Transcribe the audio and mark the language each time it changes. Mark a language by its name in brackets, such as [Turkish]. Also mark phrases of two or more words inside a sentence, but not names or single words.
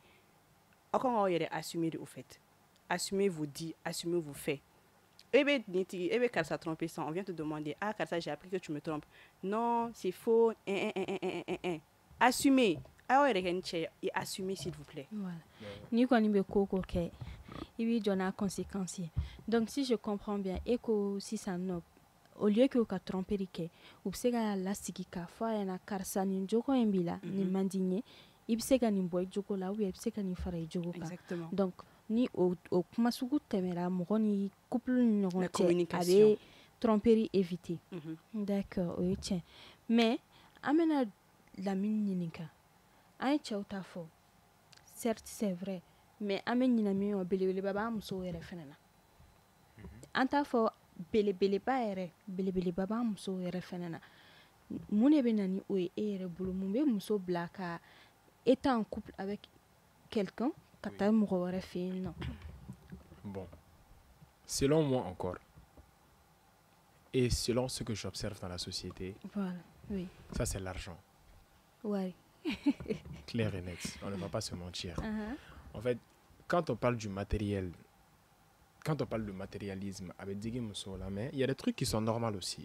[French] Encore on va assumer au fait. Assumez vos dits, assumez vos faits. Eh bien, quand ça trompé ça, on vient te demander, ah, quand ça j'ai appris que tu me trompes. Non, c'est faux. Assumez. Et assumez s'il vous plaît. Voilà. [Bambara] Ni kɔni bɛ ko kɛ i b'i jɔ n'a conséquence ye [French] donc si je comprends bien [Bambara] e ko sisan nɔ [French] au lieu que [Bambara] ka tromperie kɛ u bɛ se ka lasigi k'a fɔ a ɲɛna karisa nin jogo in b'i la nin man di n ye i bɛ se ka nin bɔ i jogo la ou bien i bɛ se ka nin fara i jogo kan. [French] Exactement. [Bambara] Donc ni o kuma sugu tɛmɛra mɔgɔ ni couple ni ɲɔgɔn cɛ a bɛ tromperie éviter. D'accord o ye tiɲɛ mais an bɛna Lamine ɲininka. An ye cɛw ta fɔ [French] certes c'est vrai mais [Bambara] an bɛ ɲinɛ min kɔ belebeleba b'an musow yɛrɛ fɛnɛ na an t'a fɔ belebeleba yɛrɛ belebeleba b'an musow yɛrɛ fɛnɛ na mun de bɛ na ni o ye e yɛrɛ bolo mun bɛ muso bila ka [French] étant en couple avec quelqu'un [Bambara] ka taa mɔgɔ wɛrɛ fɛ yen nɔ. [French] Bon, selon moi encore et selon ce que j'observe dans la société, Voilà, oui. Ça c'est l'argent. Ouais. Clair et net, on ne va pas se mentir. En fait, quand on parle du matériel, quand on parle de matérialisme avec Digi Moussoula, mais il y a des trucs qui sont normaux aussi.